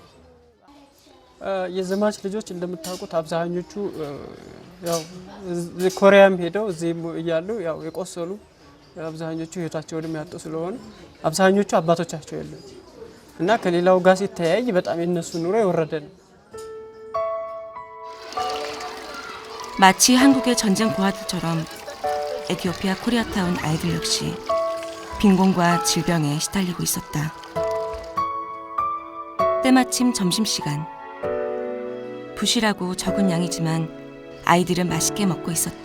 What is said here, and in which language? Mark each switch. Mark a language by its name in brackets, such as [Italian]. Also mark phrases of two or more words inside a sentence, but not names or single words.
[Amharic] የዘማች ልጆች እንደምታውቁት አብዛኞቹ ያው ኮሪያም ሄደው እዚህ እያሉ ያው የቆሰሉ አብዛኞቹ ህይወታቸውን ያጡ ስለሆነ አብዛኞቹ አባቶቻቸው የሉም እና ከሌላው ጋር ሲተያይ በጣም የነሱ ኑሮ የወረደ ነው። [Korean] 마치 한국의 전쟁 고아들처럼 에티오피아 코리아타운 아이들 역시 빈곤과 질병에 시달리고 있었다. 때마침 점심시간. 부실하고 적은 양이지만 아이들은 맛있게 먹고 있었다.